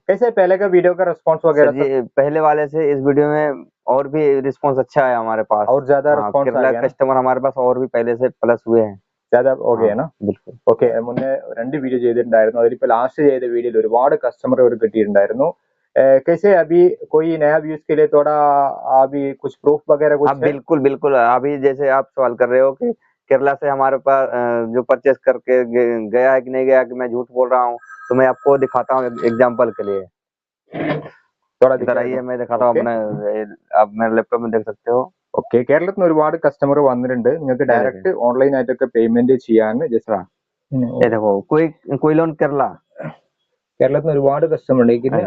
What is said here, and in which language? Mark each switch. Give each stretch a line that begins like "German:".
Hindi: कैसे पहले का वीडियो का रिस्पांस वगैरह? जी पहले वाले से इस वीडियो में और भी रिस्पांस अच्छा है हमारे पास, और ज्यादा रिस्पांस आ गया। कस्टमर हमारे पास और भी पहले से प्लस हुए हैं, ज्यादा हो गया ना? बिल्कुल।
Malayalam: ഓക്കെ, മുന്നേ 2 വീഡിയോ ചെയ്തിട്ടുണ്ടായിരുന്നു. അതിലിപ്പോ ലാസ്റ്റ് ചെയ്ത വീഡിയോയിൽ ഒരുപാട് കസ്റ്റമർ ഒരു കിട്ടിയിട്ടുണ്ടായിരുന്നു.
Hindi: कैसे अभी कोई नया व्यूज के लिए थोड़ा अभी कुछ प्रूफ वगैरह कुछ? बिल्कुल बिल्कुल। अभी जैसे आप सवाल कर रहे हो कि केरला से हमारे पास जो परचेस करके गया है कि नहीं गया, कि मैं झूठ बोल रहा हूँ, तो मैं आपको दिखाता हूँ एग्जांपल के लिए। थोड़ा इधर आइए, मैं दिखाता हूँ अपने, आप मेरे लैपटॉप में देख सकते हो।
Malayalam: ഓക്കെ, കേരളത്തിൽ നിന്ന് ഒരുപാട് കസ്റ്റമർ വന്നിട്ടുണ്ട്. നിങ്ങൾക്ക് ഡയറക്റ്റ് ഓൺലൈൻ ആയിട്ടൊക്കെ പേയ്മെന്റ് ചെയ്യാൻ ജസ്റ്റ്
Hindi: देखो कोई लोन केरला,
Malayalam: കേരളത്തിൽ നിന്ന് ഒരുപാട് കസ്റ്റമർ ഉണ്ട്.